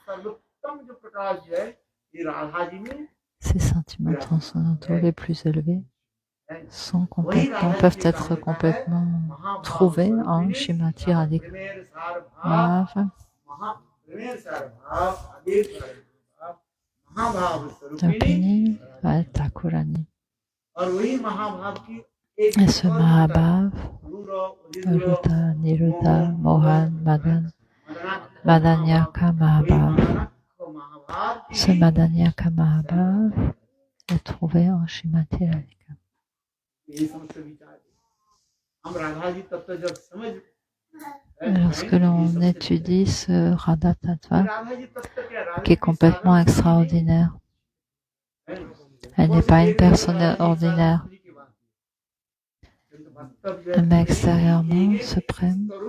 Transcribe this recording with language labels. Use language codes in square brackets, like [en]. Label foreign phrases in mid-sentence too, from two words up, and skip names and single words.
[fr] Ces sentiments transcendantaux les plus élevés peuvent être complètement trouvés en Srimati Radhika. Tapini Thakurani. Et ce Mahabhav, Ruta, Niruddha, Mohan, Madan, Madanyaka Mahabhav. Ce Madanyaka Mahabhav est trouvé en Srimati Radhika. Lorsque l'on étudie ce Radha Tattva, qui est complètement extraordinaire, elle n'est pas une personne ordinaire, mais extérieurement suprême.